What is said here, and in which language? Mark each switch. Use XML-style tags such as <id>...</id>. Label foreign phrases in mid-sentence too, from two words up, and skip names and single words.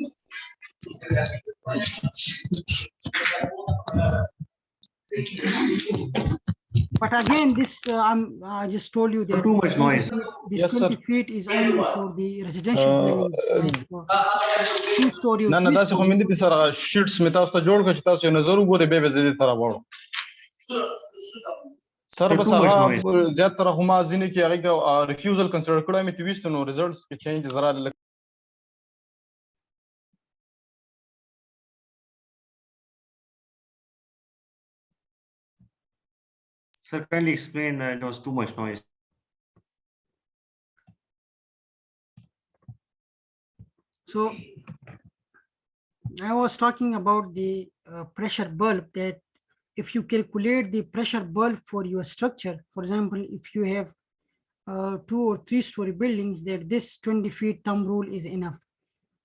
<en>But again, this I just told you that Too much noise. this Yes, sir. 20 feet is only for the residential dwellings, like two-story or</en> <ps>نه نه داسې خو مې نه</ps> <en>three-story.</en> <ps>دي سره شیټس مې تاسو ته جوړ کړ چې تاسو یې نظر وګورئ بیا به زه دې ته راوړم سر</ps> <en>Sir,</en> <ps>بس</ps> <en>too much</en> <ps>هغه</ps> <en>noise.</en> <ps>زیات تر خو ما ځینې کې هغې کې</ps> <en>refusal consider</en> <ps>کړی مې ته ویستو نو ریزلټس کې چینجز راغلل.</ps> <en>Sir, kindly explain. There was too much noise. So I was talking about the pressure bulb, that if you calculate the pressure bulb for your structure, for example, if you have 2 or 3 story buildings, that this 20 feet thumb rule is enough.</en>